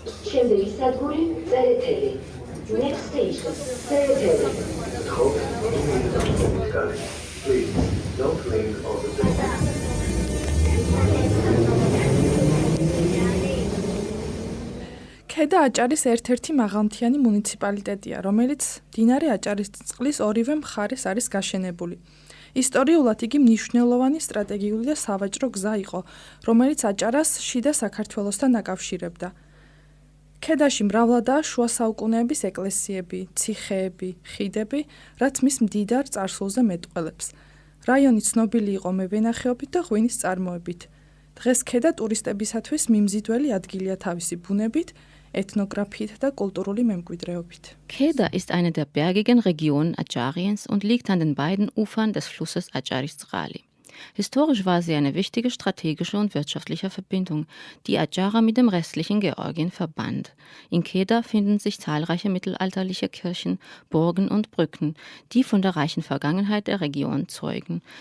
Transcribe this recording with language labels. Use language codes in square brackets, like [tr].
[ka] შემდეგი სადგური წერეთელი. [en] Next station, წერეთელი. Please don't leave on the door. [ka] ქედა აჭარის ერთ-ერთი მაღალმთიანი მუნიციპალიტეტია, რომელიც მდინარე აჭარისწყლის ორივე მხარეს არის გაშენებული. ისტორიულად იგი მნიშვნელოვანი სტრატეგიული და სავაჭრო გზა იყო, რომელიც აჭარას შიდა საქართველოსთან აკავშირებდა. ქედაში მრავლადაა შუა საუკუნეების ეკლესიები, ციხეები, ხიდები, რაც მის მდიდარ წარსულზე მეტყველებს. რაიონი ცნობილი იყო მევენახეობით და ღვინის წარმოებით. დღეს ქედა ტურისტებისათვის მიმზიდველი ადგილია თავისი ბუნებით, ethnographiet და kulturuli memკვიდრეობით. [de] Keda ist eine der bergigen Regionen Adschariens und liegt an den beiden Ufern des Flusses Adscharistzrali. Historisch war sie eine wichtige strategische und wirtschaftliche Verbindung, die Adjara mit dem restlichen Georgien verband. In Keda finden sich zahlreiche mittelalterliche Kirchen, Burgen und Brücken, die von der reichen Vergangenheit der Region zeugen.